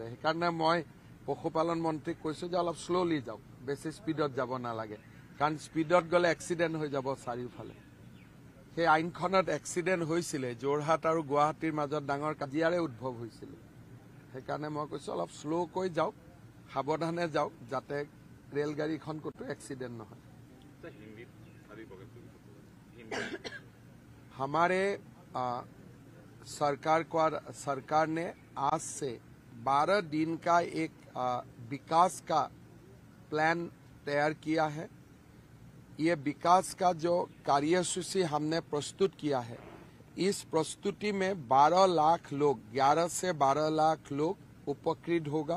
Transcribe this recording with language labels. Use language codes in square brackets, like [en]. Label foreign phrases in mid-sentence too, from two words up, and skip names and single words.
[as] সেইকাৰণে মই পশুপালন মন্ত্ৰীক কৈছোঁ যে অলপ শ্ল'লি যাওক, বেছি স্পীডত যাব নালাগে, কাৰণ স্পীডত গ'লে এক্সিডেণ্ট হৈ যাব চাৰিওফালে। সেই আইনখনত এক্সিডেণ্ট হৈছিলে, যোৰহাট আৰু গুৱাহাটীৰ মাজত ডাঙৰ কাজিয়াৰে উদ্ভৱ হৈছিলে। সেইকাৰণে মই কৈছোঁ অলপ শ্ল'কৈ যাওক, সাৱধানে যাওক, যাতে ৰেলগাড়ীখন ক'তো এক্সিডেণ্ট নহয়। [hi] हमारे सरकार ने आज से 12 दिन का एक विकास का प्लान तैयार किया है। ये विकास का जो कार्यसूची हमने प्रस्तुत किया है, इस प्रस्तुति में 12 लाख लोग, 11 से 12 लाख लोग उपकृत होगा।